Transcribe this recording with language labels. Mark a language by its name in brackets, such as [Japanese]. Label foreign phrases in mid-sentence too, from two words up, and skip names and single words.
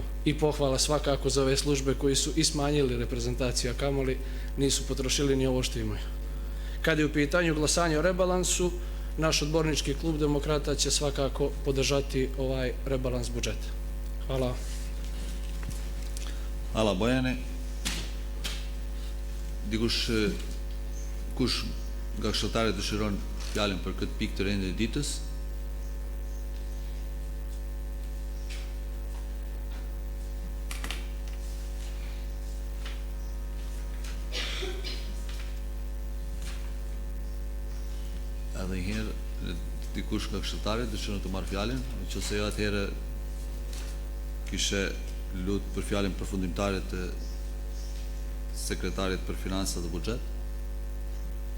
[Serbian] I pohvala svakako za ove službe koji su i smanjili reprezentaciju, a kamoli nisu potrošili ni ovo što imaju. Kad je u pitanju glasanje o rebalansu, naš odbornički klub Demokrata će svakako podržati ovaj rebalans budžeta. Hvala. Hvala Bojane. [Albanian] Kush nga këshilltarët dëshiron fjalën për këtë pikë të rendit të ditës? Edhe njëherë dikush nga këshilltarët dëshiron të marrë fjalën, nëse jo atëherë kishe lutë për fjalën përfundimtare të sekretarit për financa dhe buxhet.